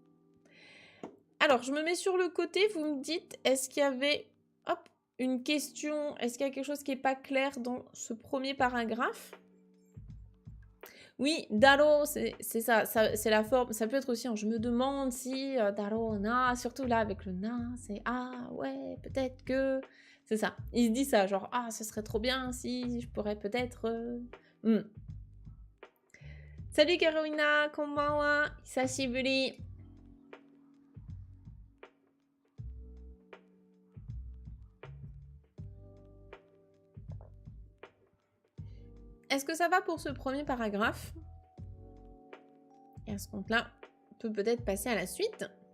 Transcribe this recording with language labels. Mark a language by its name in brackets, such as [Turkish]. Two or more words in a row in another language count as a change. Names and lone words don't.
[French] Alors, je me mets sur le côté, vous me dites, est-ce qu'il y avait une question? Est-ce qu'il y a quelque chose qui n'est pas clair dans ce premier paragraphe? Oui, daro, c'est ça, c'est la forme. Ça peut être aussi je me demande si [Japanese] daro na, [French] surtout là avec le na, c'est ah ouais, peut-être que. C'est ça. Il se dit ça, genre ah, ce serait trop bien si je pourrais peut-être. Salut Carolina, [Japanese] konbanwa, hisashiburi. [French] Est-ce que ça va pour ce premier paragraphe? Et à ce compte-là, on peut peut-être passer à la suite.